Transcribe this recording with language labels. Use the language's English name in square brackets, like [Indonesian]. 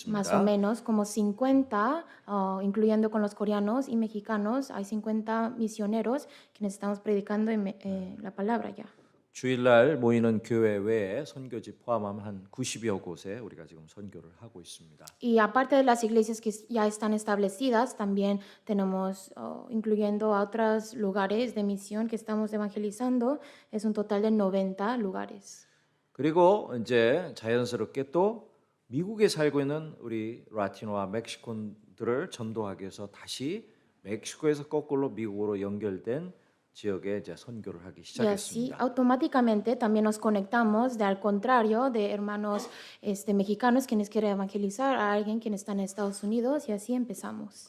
[Spanish] Más o [Korean] 있습니다. [Spanish] menos como 50, incluyendo con los coreanos y mexicanos, hay 50 misioneros quienes estamos predicando la palabra ya. [Korean] 주일날 모이는 교회 외에 선교지 포함하면 한 90여 곳에 우리가 지금 선교를 하고 있습니다. [Spanish] Y aparte de las iglesias que ya están establecidas, también tenemos, incluyendo a otros lugares de misión que estamos evangelizando, es un total de 90 lugares. [Korean] 그리고 이제 자연스럽게 또 미국에 살고 있는 우리 라티노와 멕시콘들을 전도하기 위해서 다시 멕시코에서 거꾸로 미국으로 연결된 지역에 이제 선교를 하기 [Spanish] Y así [Korean] 시작했습니다. [Spanish] automáticamente también nos conectamos de al contrario de hermanos mexicanos quienes quieren evangelizar a alguien quien está en Estados Unidos y así empezamos.